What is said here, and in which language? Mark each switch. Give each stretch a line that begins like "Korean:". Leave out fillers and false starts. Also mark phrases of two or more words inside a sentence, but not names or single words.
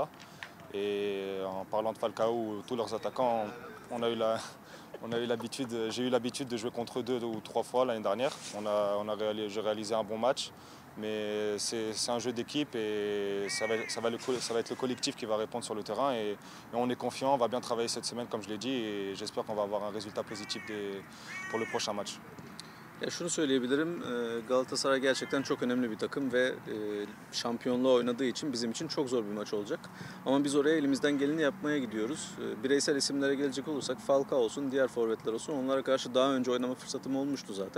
French: Et en parlant de Falcao ou tous leurs attaquants, j'ai eu l'habitude de jouer contre eux 2 ou 3 fois l'année dernière. J'ai réalisé un bon match, mais c'est un jeu d'équipe et ça va être le collectif qui va répondre sur le terrain. Et on est confiant, on va bien travailler cette semaine comme je l'ai dit et j'espère qu'on va avoir un résultat positif pour le prochain match.
Turkish: Ya şunu söyleyebilirim, Galatasaray gerçekten çok önemli bir takım ve şampiyonluğa oynadığı için bizim için çok zor bir maç olacak. Ama biz oraya elimizden geleni yapmaya gidiyoruz. Bireysel isimlere gelecek olursak Falcao olsun, diğer forvetler olsun, onlara karşı daha önce oynama fırsatım olmuştu zaten.